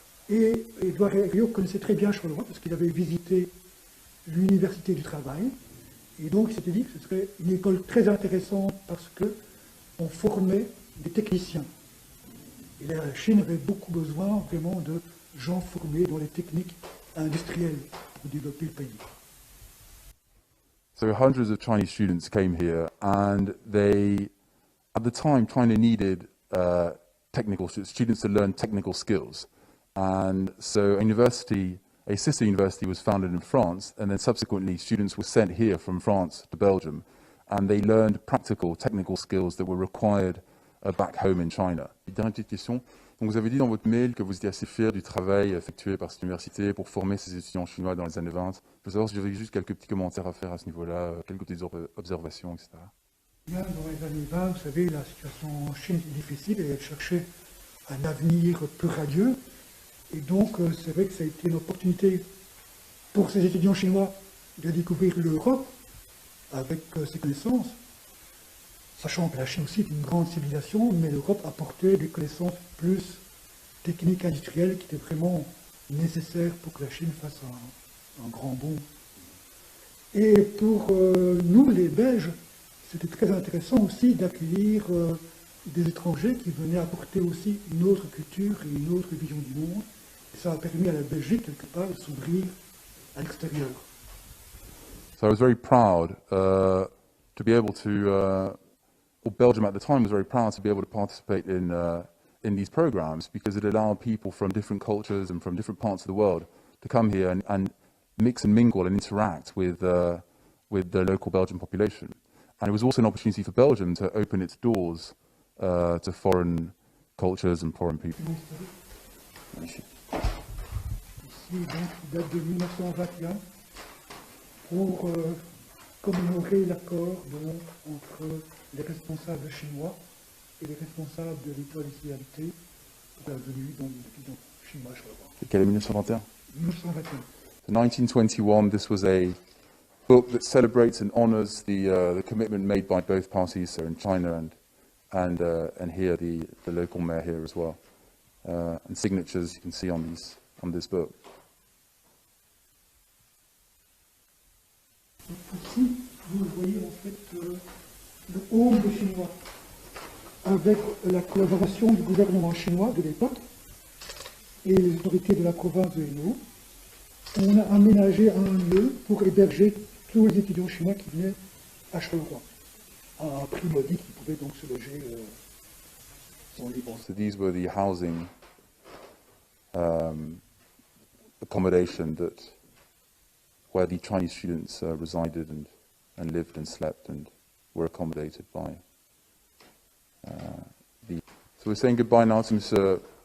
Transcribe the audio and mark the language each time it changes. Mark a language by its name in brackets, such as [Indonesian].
[French] Et Édouard Herriot connaissait très bien Charleroi parce qu'il avait visité l'université du travail. Et donc il s'était dit que ce serait une école très intéressante parce qu'on formait des techniciens. Et la Chine avait beaucoup besoin vraiment de gens formés dans les techniques industrielles pour développer le pays. [English] So hundreds of Chinese students came here, and they, at the time, China needed technical students to learn technical skills. And so a sister university was founded in France, and then subsequently students were sent here from France to Belgium, and they learned practical technical skills that were required back home in China. [French] Dernière petite question. Donc vous avez dit dans votre mail que vous étiez assez fier du travail effectué par cette université pour former ces étudiants chinois dans les années 20. Je veux savoir si j'avais juste quelques petits commentaires à faire à ce niveau-là, quelques petites observations, etc. Bien, dans les années 20, vous savez, la situation en Chine est difficile et elle cherchait un avenir plus radieux. Et donc, c'est vrai que ça a été une opportunité pour ces étudiants chinois de découvrir l'Europe avec ses connaissances, sachant que la Chine aussi est une grande civilisation, mais l'Europe apportait des connaissances plus techniques, industrielles, qui étaient vraiment nécessaires pour que la Chine fasse un grand bond. Et pour nous, les Belges, c'était très intéressant aussi d'accueillir des étrangers qui venaient apporter aussi une autre culture et une autre vision du monde. Et ça a permis à la Belgique, quelque part, de s'ouvrir à l'extérieur. [English] So I was very proud to be able to, or Belgium at the time was very proud to be able to participate in these programs, because it allowed people from different cultures and from different parts of the world to come here and mix and mingle and interact with the local Belgian population. And it was also an opportunity for Belgium to open its doors to foreign cultures and foreign people. [French] Ici, donc, il date de 1921 pour commémorer l'accord entre les responsables chinois et les responsables de l'école ici à l'IT pour la venue des étudiants chinois, je crois. Quelle est 1921? 1921. [English] In 1921, this was a book that celebrates and honors the commitment made by both parties, so in China and here the local mayor here as well, and signatures you can see on this book. [French] Ici, vous voyez en fait le home des Chinois, avec la collaboration du gouvernement chinois de l'époque et les autorités de la province de Hainaut. On a aménagé un lieu pour héberger tous les étudiants chinois qui venaient à Charleroi, à un prix modique, qui pouvaient donc se loger sans libre. [English] So these were the housing accommodation where the Chinese students resided and lived and slept and were accommodated by So we're saying goodbye now to Mr.